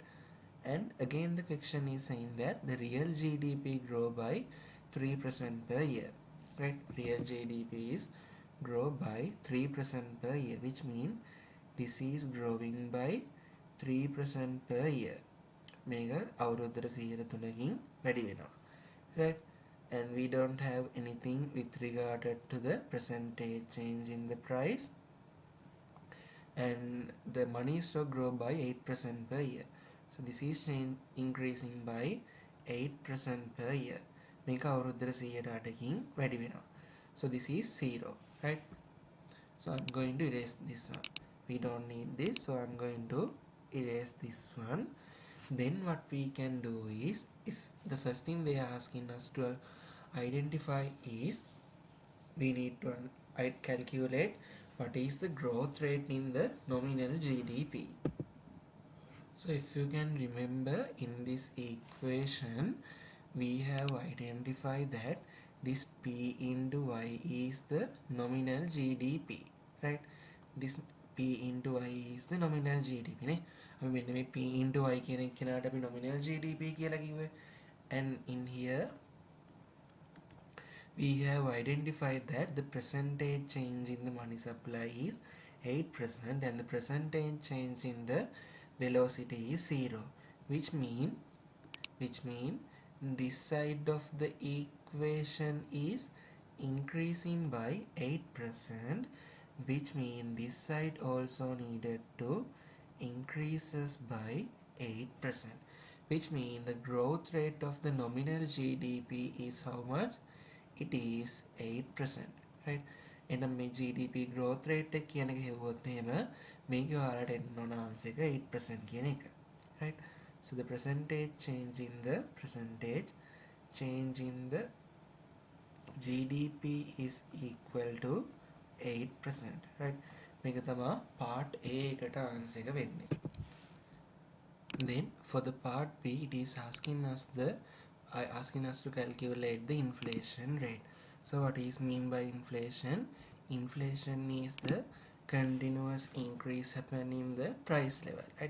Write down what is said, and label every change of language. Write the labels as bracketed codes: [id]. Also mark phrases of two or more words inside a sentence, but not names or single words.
[en] And again the question is saying that the real GDP grow by 3% per year, right? Real GDP is grow by 3% per year, which means this is growing by 3% per year. [si] මේක අවුරුද්දට 103කින් වැඩි වෙනවා, [en] right? And we don't have anything with regard to the percentage change in the price, and the money stock grow by 8% per year. So this is increasing by 8% per year. [si] මේක අවුරුද්දට 108කින් වැඩි වෙනවා. [en] So this is 0, right? So I'm going to erase this one. We don't need this, so I'm going to erase this one. Then what we can do is, if the first thing they are asking us to identify is, we need to calculate what is the growth rate in the nominal GDP. So if you can remember, in this equation we have identified that this P into Y is the nominal GDP, right? This P into I is the nominal GDP නේ. [si] අපි මෙන්න මේ [en] P into I [si] කියන එක කෙනාට අපි [en] nominal GDP [si] කියලා කිව්වේ. [en] And in here we have identified that the percentage change in the money supply is 8% and the percentage change in the velocity is 0, which mean this side of the equation is increasing by 8%, which mean this side also needed to increases by 8%, which mean the growth rate of the nominal GDP is how much? It is 8%, right? [si] එනම් මේ [en] GDP growth rate [si] එක කියන එක හෙව්වොත් එහෙම මේක ඔයාලට එන්න ඕන answer එක 8% කියන එක, [en] right? So the percentage change in the GDP is equal to 8%, right? [si] මේක තමයි [en] part A [si] එකට answer එක වෙන්නේ. [en] Then for the part B, it is asking us to calculate the inflation rate. So what is mean by inflation? Inflation is the continuous increase happening in the price level, right?